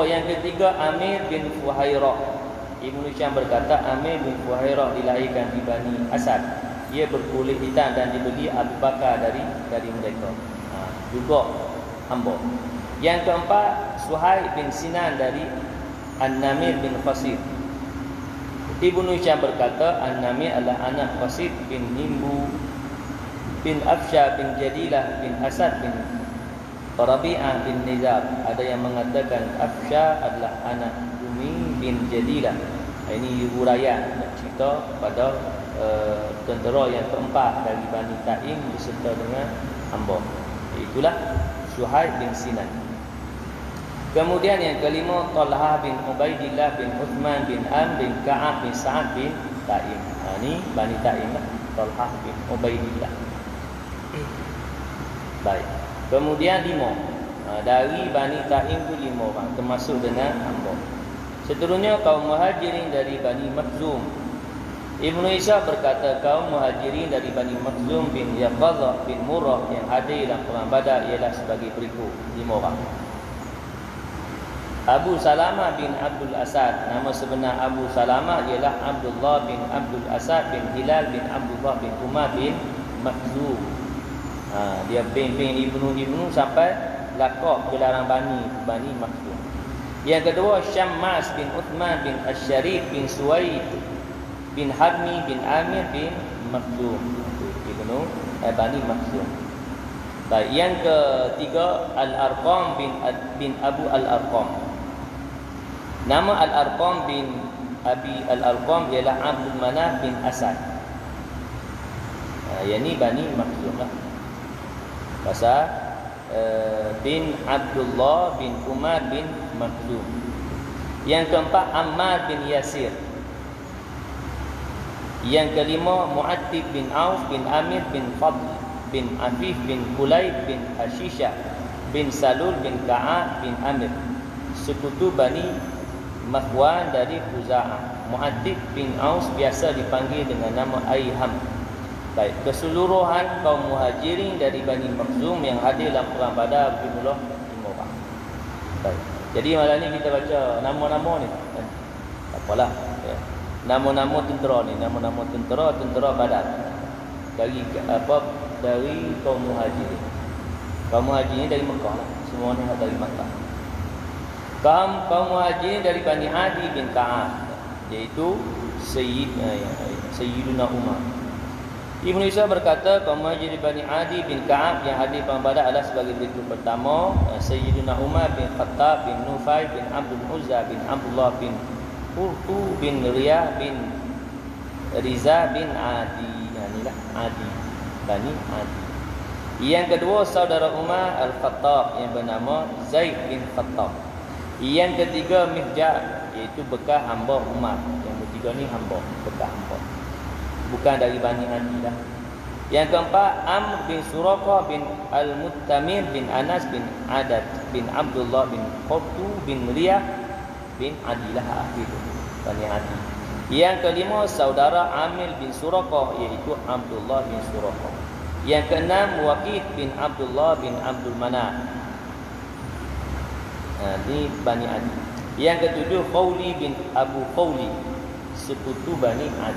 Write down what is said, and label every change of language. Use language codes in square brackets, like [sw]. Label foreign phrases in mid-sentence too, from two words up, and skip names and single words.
[ms] Yang ketiga, Amir bin Fuhairah. Ibnu Hisham berkata Amir bin Fuhairah dilahirkan di Bani Asad. Dia berkulit hitam dan dibeli Abu Bakar dari mereka. Juga hamba. Yang keempat, Suhaib bin Sinan dari An-Namir bin Qasid. Ibnu Hisham berkata An-Namir adalah anak Qasid bin Himbu bin Afsha bin Jadilah bin Asad bin Rabi'ah bin Nizar. Ada yang mengatakan Afsha adalah anak Umi bin Jadilah. Ini huraian cerita pada tentera yang keempat dari Bani Taim beserta dengan hamba. Itulah Suhaib bin Sinan. Kemudian yang kelima, Talha bin Ubaidillah bin Uthman bin Am bin Ka'ab bin Sa'ad bin Taim. Ini Bani Taim lah. Talha bin Ubaidillah. Baik. Kemudian 5. Dari Bani Taim itu 5 orang, termasuk dengan hamba. Seterusnya kaum Muhajirin dari Bani Makhzum. Ibnu Isa berkata kaum Muhajirin dari Bani Makhzum bin Yaqadha bin Murrah yang hadir dalam perang Badar ialah sebagai berikut, 5 orang. Abu Salamah bin Abdul Asad. Nama sebenar Abu Salamah ialah Abdullah bin Abdul Asad bin Hilal bin Abdullah bin Umar bin Makhzum. Dia bin Ibnu sampai lakab gelaran Bani Makhzum. Yang kedua, Syammas bin Uthman bin Asy-Syarif bin Suwaid bin Harmi bin Amir bin Makhzum. Ibnu Bani Makhzum. Baik, yang ketiga, Al-Arqam bin Abu Al-Arqam. Nama Al-Arqam bin Abi Al-Arqam ialah Abdul Manaf bin Asad. Yang ni Bani Makhzum lah. Pasal bin Abdullah bin Umar bin Makhzum. Yang keempat, Ammar bin Yasir. Yang kelima, Mu'attib bin Auf bin Amir bin Fadl bin Afif bin Kulayb bin Hashishah bin Salul bin Ka'ab bin Amir, sekutu Bani Makhwan dari Khuza'ah. Mu'attib bin Aus biasa dipanggil dengan nama Aiham. Baik, keseluruhan kaum Muhajirin dari Bani Makhzum yang hadir dalam perang Badar berjumlah 5 orang. Baik. Jadi malam ni kita baca nama-nama ni. Tak apalah, ya. Nama-nama tentera ni, nama-nama tentera Badar. Dari kaum Muhajirin. Kaum Muhajirin dari Mekah lah. Semua ni dari Mekah. Kaum Muhajirin dari Bani Adi bin Ka'ab, iaitu Sayyiduna Umar. Ibnu Isa berkata kaum Muhajirin Bani Adi bin Ka'ab yang hadir perang Badar adalah sebagai berikut. Pertama, Sayyiduna Umar bin Khattab bin Nufai bin Abdul Uzza bin Abdullah bin Qurtu bin Riyah bin Riza bin Adi. Inilah Adi, Bani Adi. Yang kedua, saudara Umar Al-Khattab yang bernama Zaid bin Khattab. Yang ketiga, Mihjab, iaitu bekas hamba Umar. Yang ketiga ni hamba, bekas hamba, bukan dari Bani Adi dah. Yang keempat, Amr bin Suraqah bin Al-Muttamir bin Anas bin Adad bin Abdullah bin Qurtu bin Riyah bin Adilah, akhir Bani Adi. Yang kelima, saudara Amir bin Suraqah, iaitu Abdullah bin Suraqah. Yang keenam, Waqid bin Abdullah bin Abdul Manaf. Ini Bani Adi. Yang ketujuh Khawli bin Abu Khawli, sekutu Bani Adi.